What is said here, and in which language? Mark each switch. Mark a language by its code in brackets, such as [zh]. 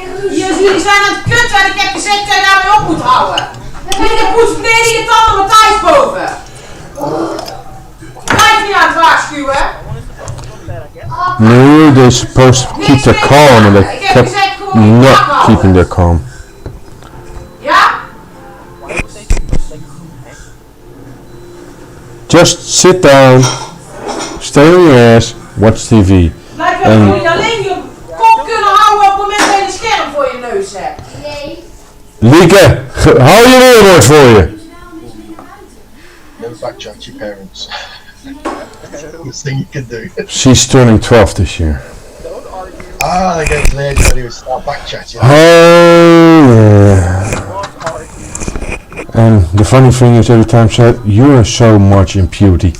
[nl] Jullie zijn aan het kutten en ik heb gezegd dat je daarmee op moet houden. Jullie poetsen beneden je tanden Matthijs boven. Blijf niet aan het waarschuwen. [en] No, they're supposed to keep their calm and they kept not keeping their calm. [nl] Ja? [en] Just sit down, stay on your ass, watch TV. [nl] Blijf wel, moet je alleen je kop kunnen houden op het moment dat je een scherm voor je neus hebt. Lieke, hou je weerwoord voor je. [en] Never backchat your parents. Worst thing you can do. She's turning 12 this year. Ah, they get to the age where they would start backchatting. Oh yeah. And the funny thing is every time said, you're so much in puberty.